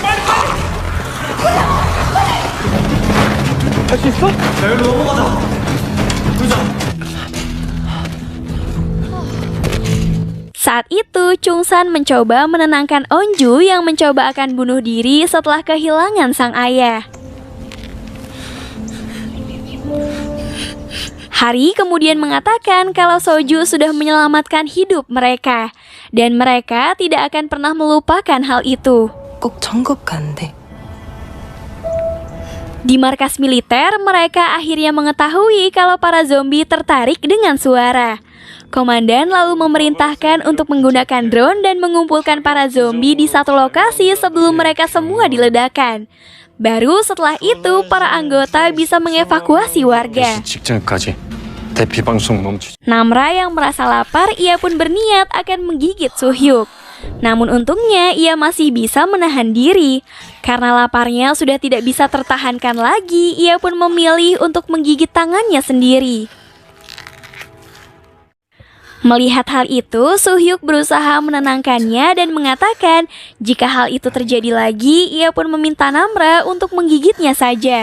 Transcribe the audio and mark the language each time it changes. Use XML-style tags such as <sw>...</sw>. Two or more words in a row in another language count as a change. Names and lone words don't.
<id>Saat itu, Chungsan mencoba menenangkan Onju yang mencoba akan bunuh diri setelah kehilangan sang ayah. Hari kemudian mengatakan kalau Soju sudah menyelamatkan hidup mereka, dan mereka tidak akan pernah melupakan hal itu.</id> <ko>꼭 정급 간대.</ko> <id>Di markas militer, mereka akhirnya mengetahui kalau para zombie tertarik dengan suara. Komandan lalu memerintahkan untuk menggunakan drone dan mengumpulkan para zombie di satu lokasi sebelum mereka semua diledakkan. Baru setelah itu, para anggota bisa mengevakuasi warga.</id> <ko>직전까지 대피 방송 멈추지.</ko> <id>Namra yang merasa lapar, ia pun berniat akan menggigit Suhyuk. Namun untungnya ia masih bisa menahan diri. Karena laparnya sudah tidak bisa tertahankan lagi, ia pun memilih untuk menggigit tangannya sendiri. Melihat hal itu, Suhyuk berusaha menenangkannya dan mengatakan jika hal itu terjadi lagi, ia pun meminta Namra untuk menggigitnya saja.</id>